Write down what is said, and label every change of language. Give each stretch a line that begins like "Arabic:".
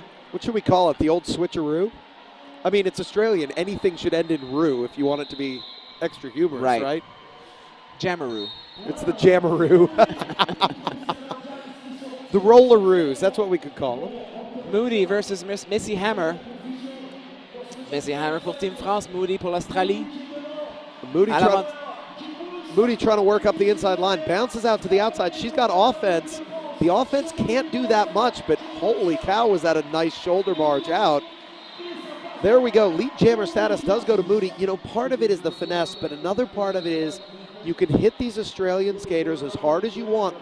English: What should we call it? The old switcheroo? I mean, it's Australian. Anything should end in roo if you want it to be extra humorous, right? Jammeroo. It's the jammeroo. The rolleroos. That's what we could call them. Moody versus Missy Hammer.
French: Missy Hammer pour Team France, Moody pour l'Australie.
English: Moody trying to work up the inside line. Bounces out to the outside. She's got offense. The offense can't do that much, but holy cow, was that a nice shoulder barge out. There we go. Lead jammer status does go to Moody. You know, part of it is the finesse, but another part of it is you can hit these Australian skaters as hard as you want.